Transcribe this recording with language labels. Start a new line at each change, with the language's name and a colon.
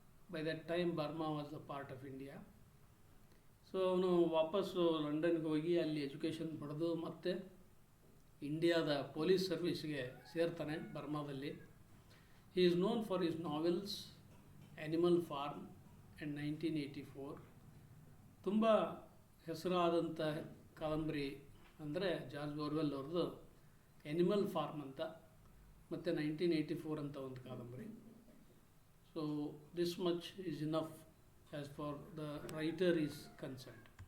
English: By that time Burma was a part of India.
Kannada: So ಅವನು ವಾಪಸ್ಸು ಲಂಡನ್ಗೆ ಹೋಗಿ ಅಲ್ಲಿ ಎಜುಕೇಷನ್ ಪಡೆದು ಮತ್ತೆ ಇಂಡಿಯಾದ police ಸರ್ವೀಸ್ಗೆ ಸೇರ್ತಾನೆ ಬರ್ಮಾದಲ್ಲಿ.
English: He is known for his novels animal farm and 1984.
Kannada: ತುಂಬ ಹೆಸರಾದಂಥ ಕಾದಂಬರಿ ಅಂದರೆ ಜಾರ್ಜ್ ಓರ್ವೆಲ್ ಅವ್ರದ್ದು ಆ್ಯನಿಮಲ್ ಫಾರ್ಮ್ ಅಂತ, ಮತ್ತು 1984 ಅಂತ ಒಂದು ಕಾದಂಬರಿ.
English: So this much is enough as far the writer is concerned.